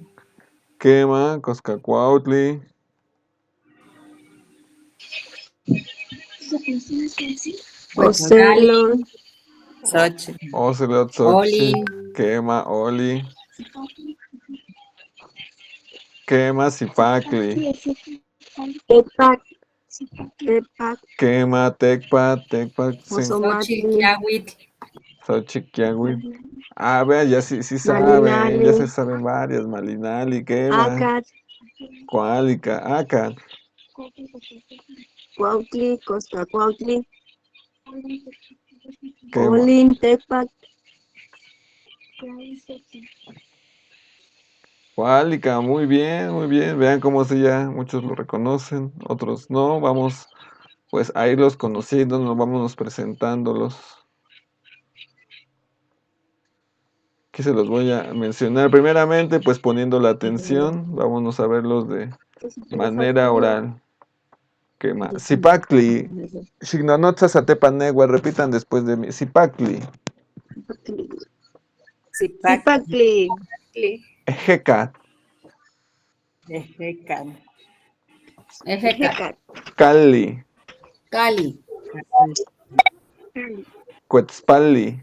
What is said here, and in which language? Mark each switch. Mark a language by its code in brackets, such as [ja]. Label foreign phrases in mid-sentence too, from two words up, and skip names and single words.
[es] ¿Qué más? Coscacuautli. Ocelot, Xochitl, Ocelot, Oli, Xochitl. ¿Qué más? Oli. ¿Qué más? Zipacli. Tepac, Tepac, ¿Qué más? Tecpat, Tecpat. Sí. Ozomatli, Xochiquiahuitl, Xochiquiahuit. Ah, vea, ya sí saben, ya se Malinali, saben varias. Malinali, Quema, Acat, Cuálica, Acat. Cuautli, Coscacuautli, Quema. Olin, Tepac, Cuálica, muy bien, muy bien. Vean cómo sí ya muchos lo reconocen, otros no. Vamos pues a irlos conociendo, nos vámonos presentándolos. Aquí se los voy a mencionar. Primeramente, pues poniendo la atención, vámonos a verlos de manera oral. Quema. [nah] Zipactli. Xignonotza Satepanegua, [es] repitan después de mí. Zipactli. Zipactli, Ejecat. Ejecan, Ejecat, Cali. Cali. Cuetzpali.